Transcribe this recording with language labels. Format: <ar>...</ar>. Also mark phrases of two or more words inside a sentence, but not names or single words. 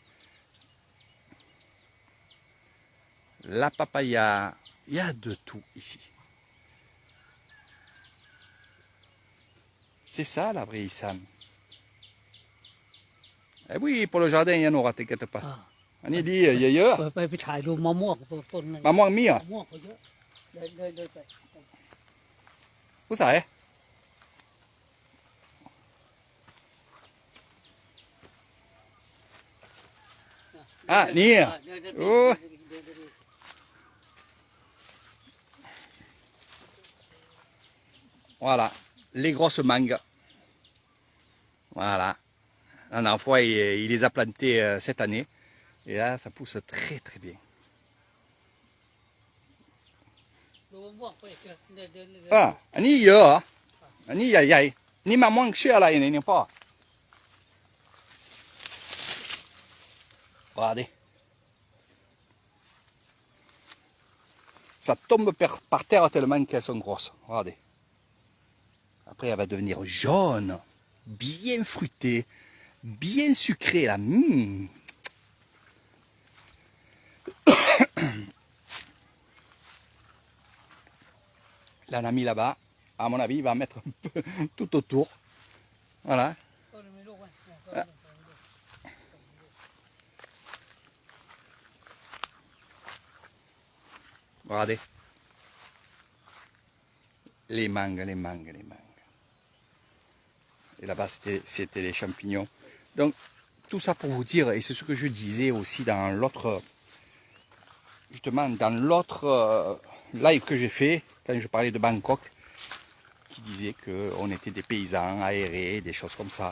<fr>La papaya, il y a de tout ici. C'est ça la vraie Issam. Eh oui, pour le jardin, il y en aura, t'inquiète pas. อ่า On y dit, il y a.</fr> <th>ไปถ่ายดูมะม่วงต้นนั้น</th> <fr>Maman mia,</fr> <th>มะม่วงเขาเยอะเดินไป</th> <fr>vous savez. Ah, ni.</fr> <th>เดิน</th> <fr>โอ้ Voilà, les grosses mangues. Voilà. La dernière fois, il les a plantées cette année. Et là, ça pousse très très bien.</fr> <th>ดูมะม่วงไปเดินเดินเดิน Ah, อันนี้เยอะเหรออันนี้ใหญ่ๆนี่มะม่วงชื่ออะไรเนี่ยพ่อ Regardez.</th> <fr>Ça tombe par terre tellement qu'elles sont grosses. Regardez. Après, elle va devenir jaune, bien fruitée, bien sucrée là. Là, on a mis là-bas. À mon avis, il va mettre un peu tout autour. Voilà.</fr> <th>ต้นมีลูกไหมต้นมีลูก</th> <fr>Regardez. Les mangues, les mangues, les mangues. Et là-bas, c'était les champignons. Donc, tout ça pour vous dire, et c'est ce que je disais aussi dans l'autre, justement, dans l'autre live que j'ai fait, quand je parlais de Bangkok, qui disait qu'on était des paysans aérés, des choses comme ça.</fr>